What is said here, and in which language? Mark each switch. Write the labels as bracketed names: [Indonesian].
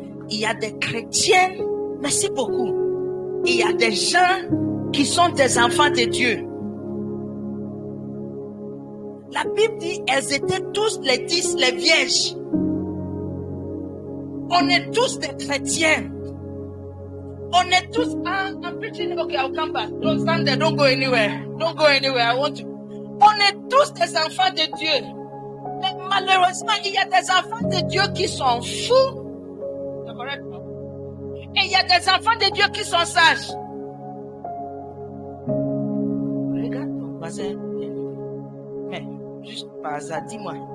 [French] Il y a des chrétiens, merci beaucoup. Il y a des gens qui sont des enfants de Dieu. La Bible dit, elles étaient tous les 10, les vierges. On est tous des chrétiens. On est tous, [English] I'm preaching, okay, I'll come back. Don't stand there, don't go anywhere. Don't go anywhere, I want to. [French] On est tous des enfants de Dieu. Mais malheureusement, il y a des enfants de Dieu qui sont fous. C'est correct, non? Et il y a des enfants de Dieu qui sont sages. voisin. Mais, juste par hasard, dis-moi.